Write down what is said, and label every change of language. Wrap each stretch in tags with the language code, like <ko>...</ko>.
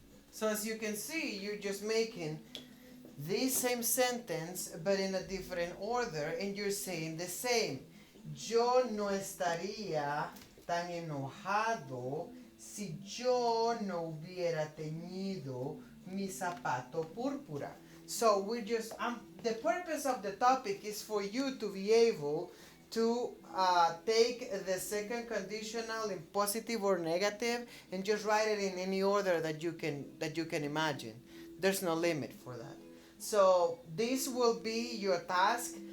<en>So as you can see, you're just making the same sentence but in a different order and you're saying the same.</en> <es>Yo no estaría tan enojado si yo no hubiera tenido mi zapato púrpura.</es> <en>So we just, the purpose of the topic is for you to be able to take the second conditional in positive or negative and just write it in any order that you can imagine. There's no limit for that. So this will be your task.</en>